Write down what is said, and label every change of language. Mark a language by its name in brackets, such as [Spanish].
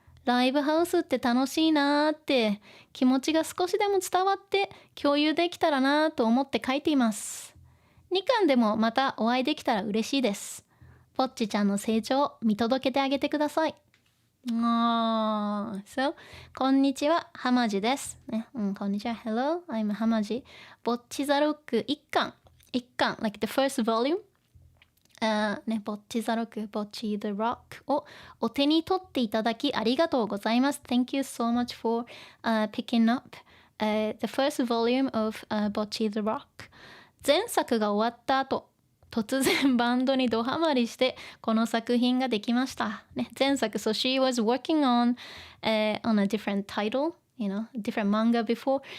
[Japanese] ライブハウスって楽しいなって気持ちが少しでも伝わって共有できたらなと思って書いています。 2巻でもまたお会いできたら嬉しいです。ぼっちちゃんの成長を見届けてあげてください。 So こんにちは、はまじです。ね、こんにちは。 [English] Hello, I'm はまじ。 ボッチザロック1巻、like the first volume。 [Japanese] ね、ボッチザロック、Bocchi The Rock をお手に取っていただきありがとうございます。 [English] Thank you so much for picking up、the first volume of、Bocchi The Rock。 [Japanese] 前作が終わった後、突然バンドにドハマりしてこの作品ができました。 [English] ね、前作、so she was working on、on a different title, you know, different manga before.